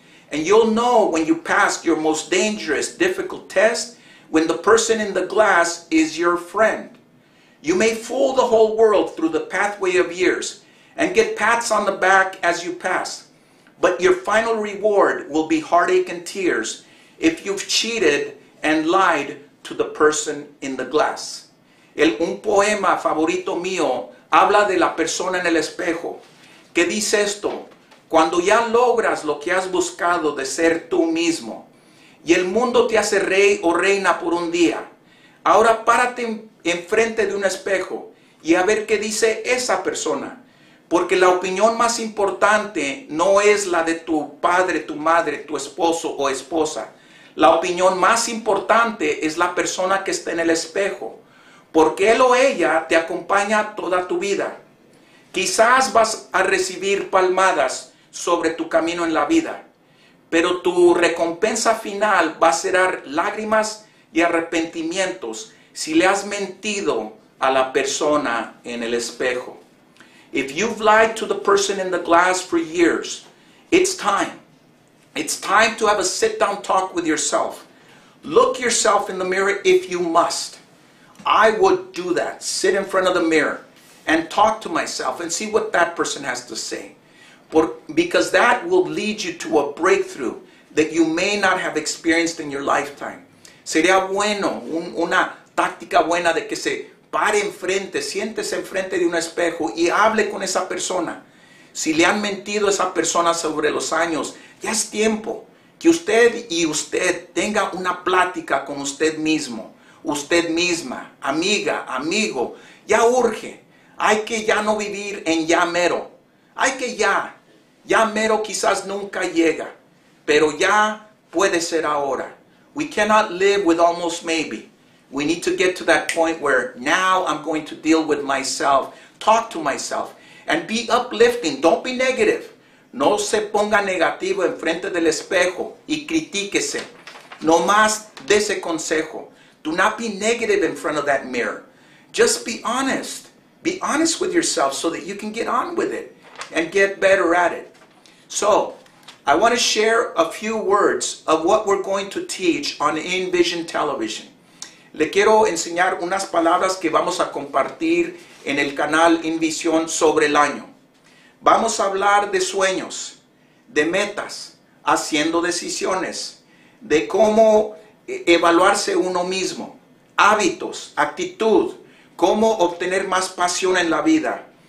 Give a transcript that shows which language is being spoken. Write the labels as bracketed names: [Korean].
[English] And you'll know when you pass your most dangerous, difficult test, when the person in the glass is your friend. You may fool the whole world through the pathway of years and get pats on the back as you pass. But your final reward will be heartache and tears if you've cheated and lied to the person in the glass. [Spanish] Un poema favorito mío habla de la persona en el espejo, que dice esto: cuando ya logras lo que has buscado de ser tú mismo, y el mundo te hace rey o reina por un día, ahora párate enfrente de un espejo y a ver qué dice esa persona, porque la opinión más importante no es la de tu padre, tu madre, tu esposo o esposa. La opinión más importante es la persona que está en el espejo, porque él o ella te acompaña toda tu vida. Quizás vas a recibir palmadas sobre tu camino en la vida, pero tu recompensa final va a ser lágrimas y arrepentimientos si le has mentido a la persona en el espejo. [English] If you've lied to the person in the glass for years, it's time. It's time to have a sit-down talk with yourself. Look yourself in the mirror if you must. I would do that. Sit in front of the mirror and talk to myself and see what that person has to say. Because that will lead you to a breakthrough that you may not have experienced in your lifetime. [Spanish] Sería bueno, una táctica buena de que se pare enfrente, siéntese enfrente de un espejo y hable con esa persona. Si le han mentido a esa persona sobre los años, ya es tiempo que usted y usted tenga una plática con usted mismo, usted misma, amiga, amigo. Ya urge. Hay que ya no vivir en ya mero. Hay que ya mero quizás nunca llega, pero ya puede ser ahora. [English] We cannot live with almost maybe. We need to get to that point where now I'm going to deal with myself, talk to myself, and be uplifting. Don't be negative. [Spanish] No se ponga negativo enfrente del espejo y critíquese. No más dese consejo. [English] Do not be negative in front of that mirror. Just be honest. Be honest with yourself so that you can get on with it and get better at it. So, I want to share a few words of what we're going to teach on InVision Television. [Spanish] Le quiero enseñar unas palabras que vamos a compartir en el canal InVision sobre el año. Vamos a hablar de sueños, de metas, haciendo decisiones, de cómo evaluarse uno mismo, hábitos, actitud, cómo obtener más pasión en la vida,